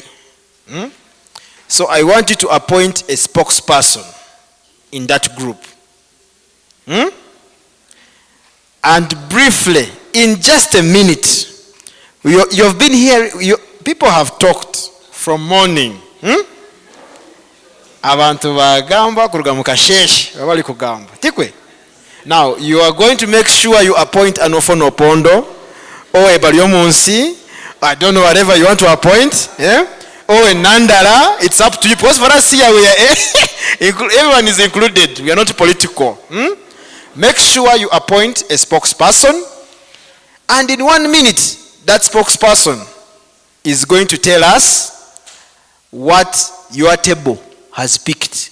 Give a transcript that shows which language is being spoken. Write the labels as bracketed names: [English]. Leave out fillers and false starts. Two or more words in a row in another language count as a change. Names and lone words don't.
[English] So I want you to appoint a spokesperson in that group. And briefly, in just a minute, you've been here, people have talked from morning. [Nyankole] Abantu bagamba kuruga mu kasheshe babali kugamba tikwe. [English] Now you are going to make sure you appoint an Ofonopondo or a Bariomunsi, I don't know, whatever you want to appoint, or a Nandara. It's up to you, because for us here we are everyone is included, we are not political. Make sure you appoint a spokesperson, and in 1 minute that spokesperson is going to tell us what your table has picked.